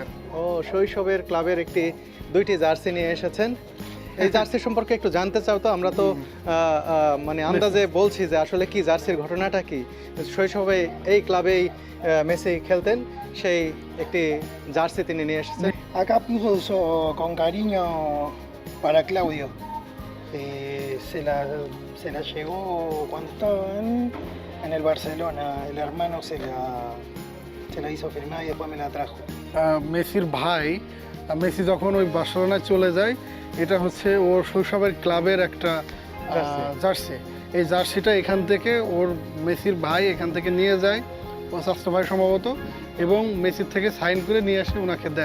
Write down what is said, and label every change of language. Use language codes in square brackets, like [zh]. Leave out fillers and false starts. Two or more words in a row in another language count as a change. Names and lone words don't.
[bn] ও, শৈশবের ক্লাবের দুইটি জার্সি নিয়ে এসেছেন। এই জার্সি সম্পর্কে একটু জানতে চাও তো? আমরা তো মানে আন্দাজে বলছি যে আসলে কি জার্সির ঘটনাটা কি। শৈশবে এই ক্লাবেই মেসি খেলতেন, সেই একটি জার্সি তিনি নিয়ে এসেছেন। [es] Acá puso eso con cariño para Claudio. Se la llevó cuando estaba en el Barcelona. El hermano se la hizo firmar y después me la trajo. [bn] মেসির ভাই, মেসি যখন ওই বার্সেলোনায় চলে যায়, এটা হচ্ছে ওর শৈশবের ক্লাবের একটা জার্সি। জার্সি। এই জার্সিটা এখান থেকে ওর মেসির ভাই এখান থেকে নিয়ে যায়, ও স্বাস্থ্য ভাই সম্ভবত, এবং মেসির থেকে সাইন করে নিয়ে আসে ওনাকে দেয়।